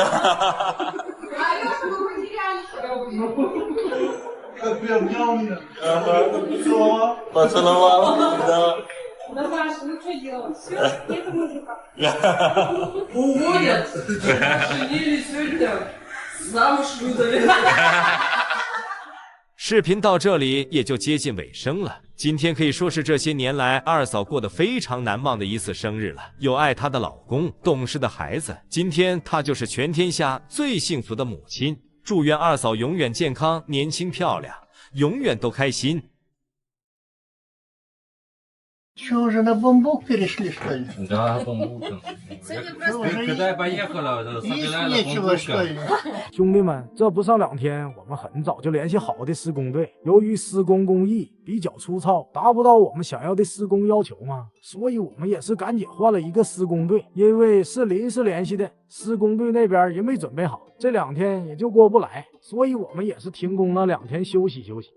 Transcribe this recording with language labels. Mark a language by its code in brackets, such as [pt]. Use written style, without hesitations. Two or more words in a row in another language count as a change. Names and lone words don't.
[ru] Как приобнял меня. Поцеловал. Поцеловал, да. Наташа, ну что делать? Все, нет мужика. Уволят. Женились сегодня. Замуж выдали. [zh] 视频到这里也就接近尾声了。今天可以说是这些年来二嫂过得非常难忘的一次生日了。有爱她的老公，懂事的孩子，今天她就是全天下最幸福的母亲。祝愿二嫂永远健康、年轻漂亮，永远都开心。 [ru] Что, уже на бамбук перешли, что ли? Да, бамбука. Когда я поехала, Есть собирала нечего, что бамбука. ли? [zh] 兄弟们，这不上2天，我们很早就联系好的施工队。由于施工工艺比较粗糙，达不到我们想要的施工要求嘛，所以我们也是赶紧换了一个施工队。因为是临时联系的，施工队那边也没准备好，这2天也就过不来，所以我们也是停工了2天休息休息。